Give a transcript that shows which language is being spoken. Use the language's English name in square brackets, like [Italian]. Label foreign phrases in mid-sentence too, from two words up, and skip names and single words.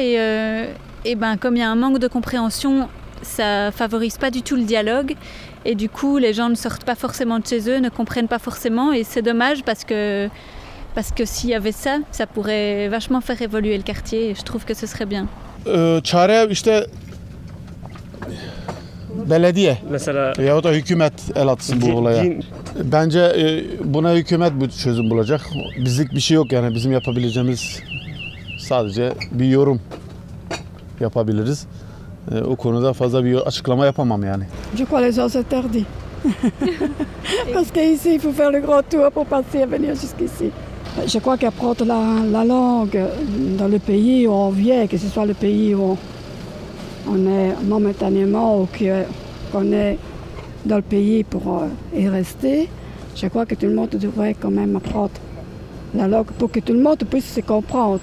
[French] Et ben, comme il y a un manque de compréhension, ça ne favorise pas du tout le dialogue. Et du coup, les gens ne sortent pas forcément de chez eux, ne comprennent pas forcément. Et c'est dommage parce que s'il y avait ça, ça pourrait vachement faire évoluer le quartier. Et je trouve que ce serait bien. [Turkish] Çare işte belediye Mesela yahut da hükümet el atsın bu olaya. Bence buna hükümet bu çözüm bulacak. Bizlik bir şey yok yani, bizim yapabileceğimiz sadece bir yorum yapabiliriz. O konuda fazla bir açıklama yapamam yani. [French] Je crois les gens s'interdisent. Parce qu'ici, il faut faire le grand tour pour passer et venir jusqu'ici. Je crois qu'apprendre la langue dans le pays où on vient, que ce soit le pays où on est momentanément ou qu'on est dans le pays pour y rester, je crois que tout le monde devrait quand même apprendre la langue pour que tout le monde puisse se comprendre.